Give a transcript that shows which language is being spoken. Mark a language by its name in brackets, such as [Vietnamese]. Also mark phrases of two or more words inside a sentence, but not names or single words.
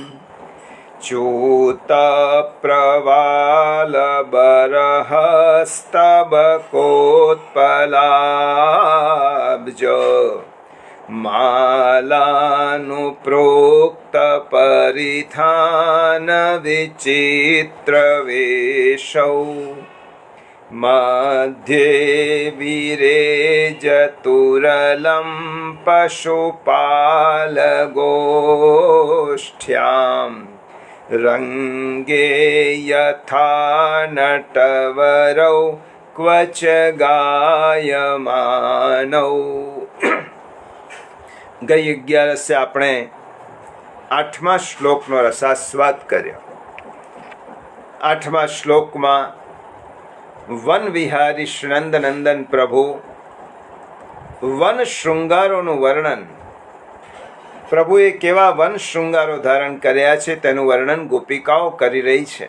[Sanskrit] च्यूतप्रवालबरहस्तबकोत्पलाब्ज मालानुप्रोक्तपरिधानविचित्रवेशौ मध्ये विरेजतुरलं पशुपालगोष्ठ्यां रङ्गे यथा नटवरौ क्वच गायमानौ। [Gujarati] ગઈ 11 આપણે 8મા શ્લોકનો રસાસ્વાદ કર્યો. 8મા શ્લોકમાં વન વિહારી નંદનંદન પ્રભુ વન શૃંગારોનું વર્ણન, પ્રભુએ કેવા વન શૃંગારો ધારણ કર્યા છે તેનું વર્ણન ગોપિકાઓ કરી રહી છે.